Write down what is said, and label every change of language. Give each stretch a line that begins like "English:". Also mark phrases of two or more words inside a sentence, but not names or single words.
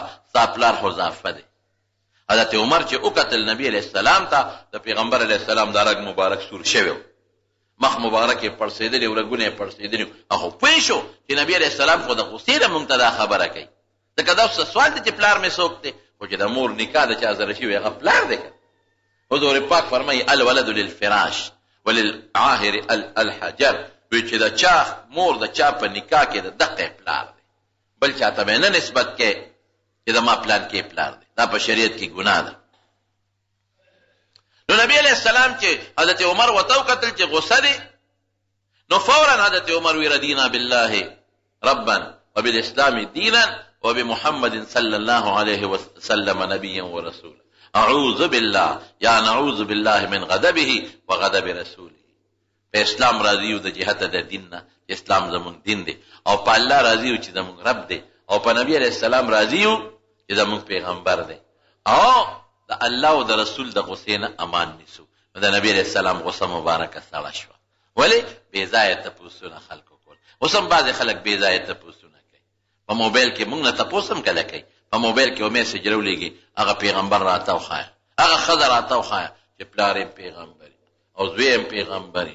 Pashto: ستا پلار حذافه دی حضرت عمر چې وکتل نبی
Arabic: علیه السلام
Pashto: ته د پیغمبر
Arabic: علیه السلام
Pashto: دا رګ مبارک سور شوی مخ مبارک یې پړسېدلي او رګونه یې پړسېدلي هغه پوه شو چې نبی
Arabic: علیه السلام
Pashto: خو د غصې نه مونږ ته دا خبره کوي ځکه دا اوس سوال دی چې پلار مې څوک دی خو چې د مور نکاح د چا سره شوي هغه پلار دی که حضور پاک فرمایي
Arabic: الولد للفراش وللعاهر الحجر
Pashto: وی چې د چا مور د چا په نکاح کې د دقه پلار دی بل چاته به نه نسبت کې چې د ما پلان کې پلار دی دا په شریعت کې ګناه ده نو نبی
Arabic: علیہ السلام
Pashto: چې حضرت عمر وتو قتل چې غصه دی نو فورا حضرت عمر وی
Arabic: رضینا بالله ربا وبالاسلام دینا وبمحمد صلی الله علیه وسلم نبیا ورسولا اعوذ بالله یا نعوذ بالله من غضبه وغضب رسوله
Pashto: په اسلام راضی او د جهت د دین نه اسلام زمون دین دی او په الله راضی او چې زمون رب دی او په نبی
Arabic: علیہ السلام
Pashto: راضی او چې زمون پیغمبر دی او د الله او د رسول د غصې نه امان نیسو د نبی
Arabic: علیہ السلام
Pashto: غصه مبارکه سړه شوه ولې بې ځایه تپوسونه خلکو کول اوس هم بعضې خلک بې ځایه تپوسونه کوي په موبایل کې موږ نه تپوس هم کله کوي په موبایل کې یو میسج راولېږي هغه پیغمبر راته وښایه هغه ښځه راته وښایه چې پلار یې پیغمبري او زوی یې پیغمبري